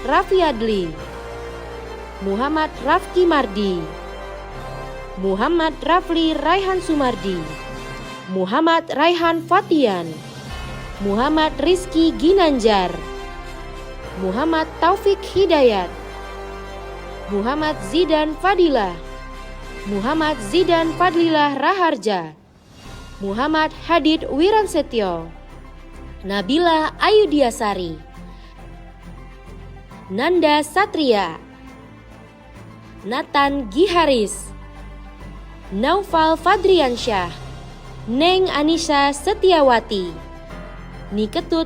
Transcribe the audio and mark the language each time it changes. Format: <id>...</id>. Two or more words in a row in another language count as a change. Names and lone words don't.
<id>Raffi Adli, Muhammad Rafki Mardi, Muhammad Rafli Raihan Sumardi, Muhammad Raihan Fatian, Muhammad Rizky Ginanjar, Muhammad Taufik Hidayat, Muhammad Zidan Fadilah, Muhammad Zidan Fadlilah Raharja, Muhammad Hadid Wiransetyo, Nabila Ayudiasari, Nanda Satria, Nathan Giharis, Naufal Fadriansyah, Neng Anissa Setiawati, Niketut</id>